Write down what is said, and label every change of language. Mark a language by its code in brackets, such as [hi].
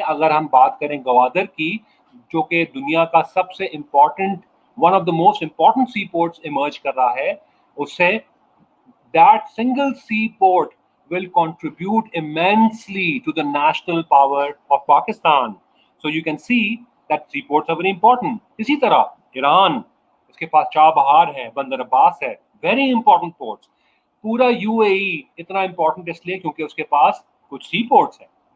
[hi] अगर हम बात करें गवादर की, जो कि दुनिया का सबसे important, [en] one of the most important sea ports [hi] emerge कर रहा है, उससे [en] that single seaport will contribute immensely to the national power of Pakistan. So you can see that seaports are very important. [hi] इसी तरह ईरान, इसके पास Chabahar है, बंदर अब्बास है, [en] Very important ports. [hi] पूरा यूएई इतना इंपॉर्टेंट इसलिए क्योंकि उसके पास कुछ सी पोर्ट्स हैं.